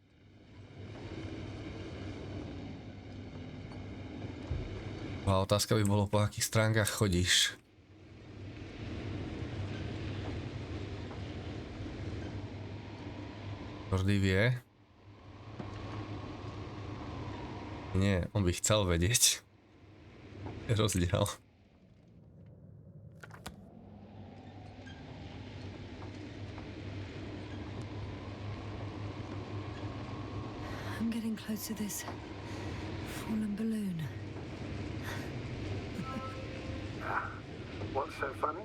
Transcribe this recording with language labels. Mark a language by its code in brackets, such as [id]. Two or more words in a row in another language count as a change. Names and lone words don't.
[sk] A otázka by bolo, po akých stránkach chodíš. Jordi vie? Nie, on by chcel vedieť. Je rozdiel. [en] I'm getting close to this fallen balloon. What's so funny?